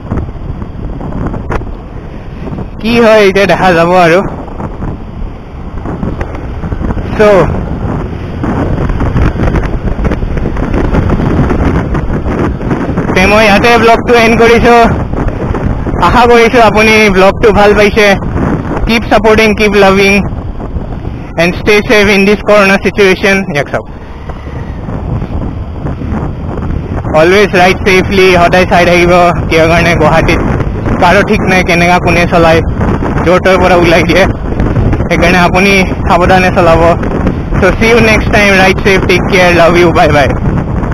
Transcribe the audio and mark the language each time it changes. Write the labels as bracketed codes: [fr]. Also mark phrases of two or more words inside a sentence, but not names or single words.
[as] কি হয় এতিয়া দেখা যাব আৰু চ' মই ইয়াতে ব্লগটো এণ্ড কৰিছোঁ আশা কৰিছোঁ আপুনি ব্লগটো ভাল পাইছে [en] keep supporting keep loving and stay safe in this corona situation [as] ইয়াক চাওক [en] always ride safely [as] সদায় চাই থাকিব কিয় কাৰণে গুৱাহাটীত কাৰো ঠিক নাই কেনেকুৱা কোনে চলায় য'ৰ ত'ৰ পৰা ওলাই দিয়ে সেইকাৰণে আপুনি সাৱধানে চলাব [en] so see you next time ride safe take care love you bye bye